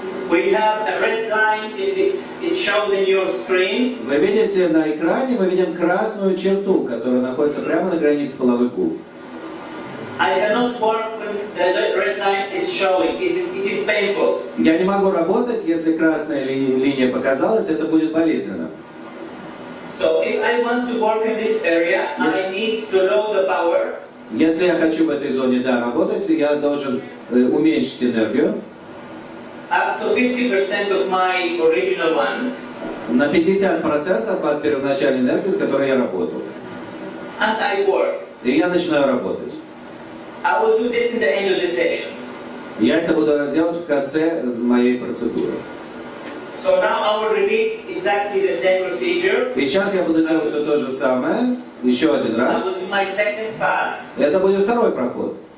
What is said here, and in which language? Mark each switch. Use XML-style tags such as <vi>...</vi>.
<en>We have a red line if it shows in your screen.</en> <ru>Вы видите на экране, мы видим красную черту, которая находится прямо на границе половых губ.</ru> <en>I cannot work when the red line is showing. It is painful.</en> <ru>Я не могу работать, если красная линия показалась, это будет болезненно.</ru> <en>So if I want to work in this area, I need to lower the power.</en> <ru>Если я хочу в этой зоне работать, я должен уменьшить энергию.</ru> <en>Up to 50% of my original one.</en> <ru>На 50% от первоначальной энергии, с которой я работал.</ru> <en>And I work.</en> <ru>И я начинаю работать.</ru> <en>I will do this in the end of the session.</en> <ru>Я это буду делать в конце моей процедуры.</ru> <en>So now I will repeat exactly the same procedure.</en> <ru>И сейчас я буду делать все то же самое, еще один раз.</ru> <en>I will do my second pass.</en> <ru>Это будет второй проход.</ru>